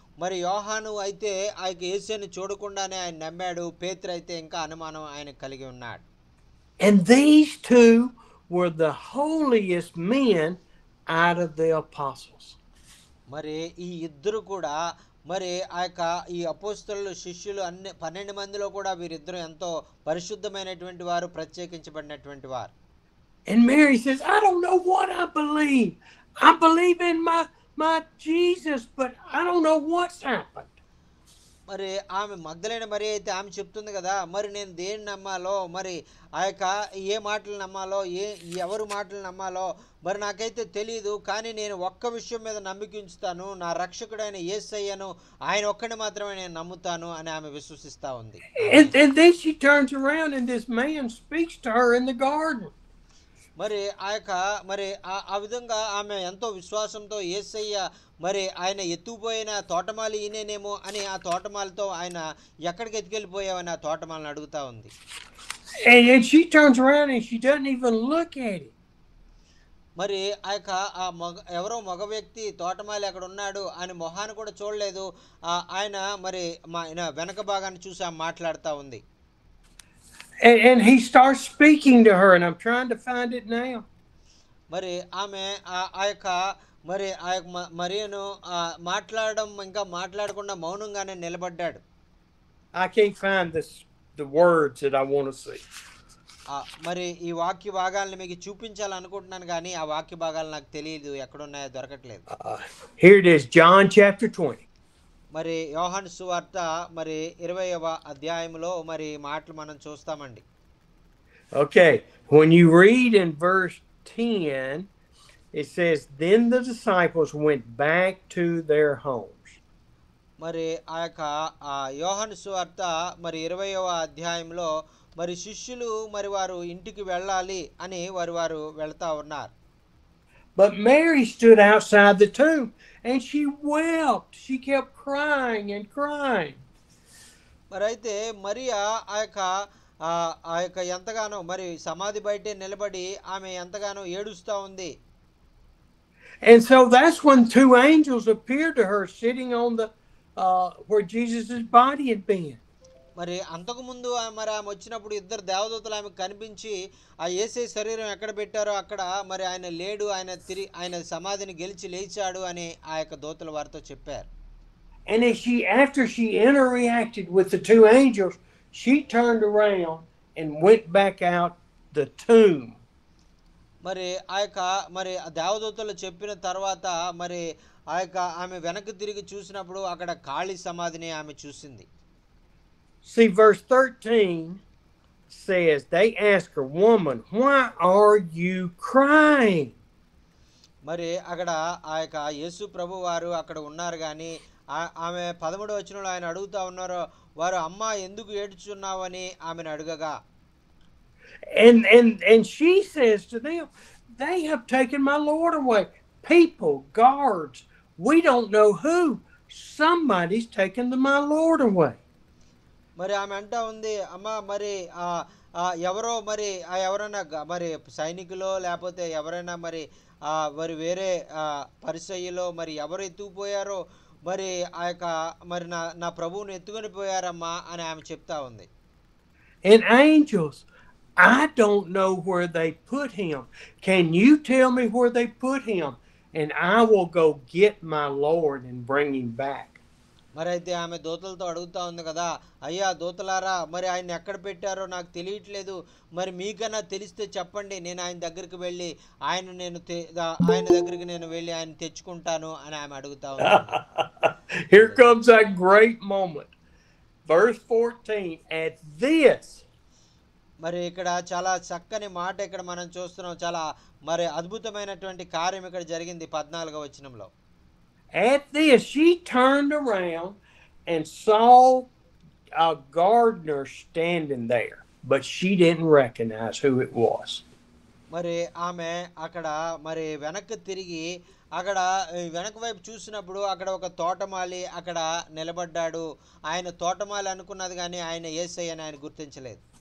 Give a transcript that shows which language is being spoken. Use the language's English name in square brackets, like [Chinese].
[Telugu] మరి యోహాను అయితే ఆ యొక్క యేసుని చూడకుండానే ఆయన నమ్మాడు. పేతురు అయితే ఇంకా అనుమానం ఆయన కలిగి ఉన్నాడు. [English] And these two were the holiest men out of the apostles. [Telugu] మరి ఈ ఇద్దరు కూడా మరి ఆ యొక్క ఈ అపోస్తలులు శిష్యులు 12 మందిలో కూడా వీరిద్దరు ఎంతో పరిశుద్ధమైనటువంటి వారు, ప్రత్యేకించబడినటువంటి వారు. [English] And Mary says, I don't know what I believe. I believe in my Jesus, but I don't know what's happened. [Telugu] మరి ఆమె మగ్దలేన మరి అయితే ఆమె చెప్తుంది కదా, మరి నేను దేన్ని నమ్మాలో, మరి ఆ యొక్క ఏ మాటలు నమ్మాలో, ఎవరు మాటలు నమ్మాలో మరి నాకైతే తెలియదు. కానీ నేను ఒక్క విషయం మీద నమ్మిక ఉంచుతాను, నా రక్షకుడైన యేసయ్యను, ఆయన ఒక్కడిని మాత్రమే నేను నమ్ముతాను అని ఆమె విశ్వసిస్తూ ఉంది. [English] And then she turns around and this man speaks to her in the garden. [Telugu] మరి ఆ యొక్క మరి ఆ విధంగా ఆమె ఎంతో విశ్వాసంతో యేసయ్య మరి ఆయన ఎత్తుకుపోయిన తోటమాలి ఈయనేనేమో అని ఆ తోటమాలితో ఆయన ఎక్కడికి ఎత్తుకెళ్ళిపోయావని ఆ తోటమాలిని అడుగుతా ఉంది. [English] And she turns around and she doesn't even look at him. [Telugu] మరి ఆ యొక్క ఎవరో మగ వ్యక్తి తోటమాలి అక్కడ ఉన్నాడు అని మొహాన్ని కూడా చూడలేదు. ఆయన మరి ఆయన వెనక భాగాన్ని చూసి మాట్లాడుతూ ఉంది. [English] And he starts speaking to her, and I'm trying to find it now. [Telugu] మరి ఆమె ఆ యొక్క మరి ఆ యొక్క మరియను మాట్లాడడం ఇంకా మాట్లాడకుండా మౌనంగానే నిలబడ్డాడు. [English] I can't find the words that I want to see. [Telugu] మరి ఈ వాక్య భాగాలను మీకు చూపించాలనుకుంటున్నాను కానీ ఆ వాక్య భాగాలు నాకు తెలియదు, ఎక్కడున్నాయో దొరకట్లేదు. [English] Here it is, John chapter 20. [Telugu] మరి యోహాను సువార్త మరి 20వ అధ్యాయంలో మరి మాటలు మనం చూస్తామండి. [English] Okay, when you read in verse 10, it says, then the disciples went back to their homes. [Telugu] మరి ఆ యొక్క యోహాను సువార్త మరి 20వ అధ్యాయంలో మరి శిష్యులు మరి వారు ఇంటికి వెళ్ళాలి అని వారు వెళ్తా ఉన్నారు. [English] But Mary stood outside the tomb and she wept. She kept crying and crying. [Telugu] మరి అయితే మరియా ఆ యొక్క ఎంతగానో మరి సమాధి బయటే నిలబడి ఆమె ఎంతగానో ఏడుస్తూ ఉంది. [English] And so that's when two angels appeared to her sitting on the where Jesus' body had been. [Telugu] మరి అంతకుముందు మరి ఆమె వచ్చినప్పుడు ఇద్దరు దేవదూతలు ఆమెకు కనిపించి ఆ యేసయ్య శరీరం ఎక్కడ పెట్టారో అక్కడ మరి ఆయన లేడు, ఆయన సమాధిని గెలిచి లేచాడు అని ఆ యొక్క దూతలు వారితో చెప్పారు. [English] And after she interacted with the two angels, she turned around and went back out the tomb. [Telugu] మరి ఆ యొక్క మరి దేవదూతలు చెప్పిన తర్వాత మరి ఆ యొక్క ఆమె వెనక్కి తిరిగి చూసినప్పుడు అక్కడ ఖాళీ సమాధిని ఆమె చూసింది. [English] See, verse 13 says, they ask her, woman, why are you crying? [Telugu] మరి అక్కడ ఆ యొక్క యేసు ప్రభు వారు అక్కడ ఉన్నారు కానీ ఆమె 13వ వచనంలో ఆయన అడుగుతా ఉన్నారు, వారు అమ్మ ఎందుకు ఏడ్చున్నావు అని ఆమెను అడగగా, [English] and she says to them, they have taken my Lord away. People, guards, we don't know who. Somebody's taken my Lord away. [Telugu] మరి ఆమె అంటా ఉంది, అమ్మ మరి ఎవరో మరి ఎవరైనా మరి సైనికులో లేకపోతే ఎవరైనా మరి మరి వేరే పరిసయ్యలో మరి ఎవరు ఎత్తుకుపోయారో మరి ఆ యొక్క మరి నా ప్రభువుని ఎత్తుకొని పోయారమ్మా అని ఆమె చెప్తా ఉంది. [English] And angels, I don't know where they put him. Can you tell me where they put him? And I will go get my Lord and bring him back. [Telugu] మరి అయితే ఆమె దూతలతో అడుగుతా ఉంది కదా, అయ్యా దూతలారా మరి ఆయన ఎక్కడ పెట్టారో నాకు తెలియట్లేదు, మరి మీకన్నా తెలిస్తే చెప్పండి, నేను ఆయన దగ్గరికి వెళ్ళి ఆయన దగ్గరికి నేను వెళ్ళి ఆయన తెచ్చుకుంటాను అని ఆమె అడుగుతా ఉంది. [English] Here comes that great moment. Verse 14, at this. [Telugu] మరి ఇక్కడ చాలా చక్కని మాట ఇక్కడ మనం చూస్తున్నాం, చాలా మరి అద్భుతమైనటువంటి కార్యం ఇక్కడ జరిగింది 14వ వచనంలో. [English] At this, she turned around and saw a gardener standing there, but she didn't recognize who it was. [Telugu] మరి ఆమె అక్కడ మరి వెనక్కి తిరిగి అక్కడ వెనక వైపు చూసినప్పుడు అక్కడ ఒక తోటమాలి అక్కడ నిలబడ్డాడు. ఆయన తోటమాలి అనుకున్నది కానీ ఆయన యేసయ్య అని ఆయన గుర్తించలేదు.